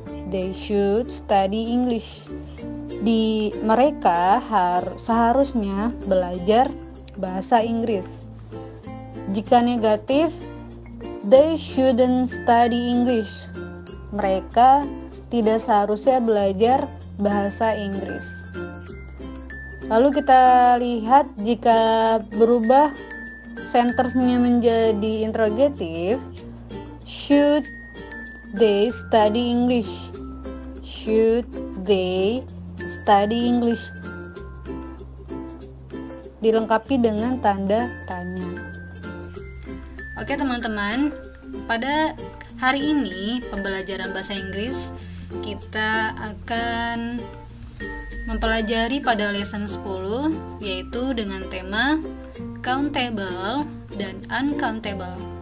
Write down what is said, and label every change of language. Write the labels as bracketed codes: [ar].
[en] They should study English. [id] Mereka seharusnya belajar bahasa Inggris. Jika negatif, [en] they shouldn't study English. [id] Mereka tidak seharusnya belajar bahasa Inggris. Lalu kita lihat jika berubah sentence-nya menjadi interrogatif, [en] should they study English? Should they study English? [id] Dilengkapi dengan tanda tanya. Oke teman-teman, pada hari ini pembelajaran bahasa Inggris kita akan mempelajari pada lesson 10, yaitu dengan tema countable dan uncountable.